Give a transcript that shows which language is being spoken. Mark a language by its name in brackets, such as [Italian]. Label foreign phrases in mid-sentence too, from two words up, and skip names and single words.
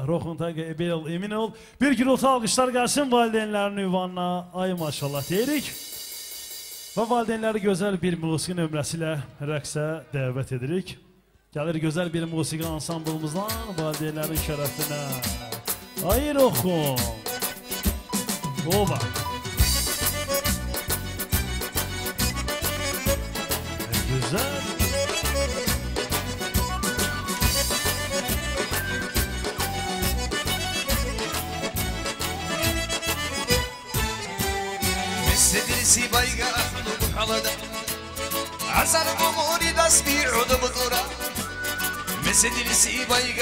[Azerbaijani] Roxun tagi Ebenil Eminol. Bir gürültü alqışlar gəlsin valideynlərin ünvanına. Ay maşallah deyirik. Və valideynləri gözəl bir musiqi nömrəsi ilə rəqsə dəvət edirik. Gəlir gözəl bir musiqi ansamblımızdan valideynlərin şərəfinə. Ay Roxun. Oba. Güzel. Mesledilisi bayga ahlubu halada Azar umuri dasbi udubu dura Mesledilisi bayga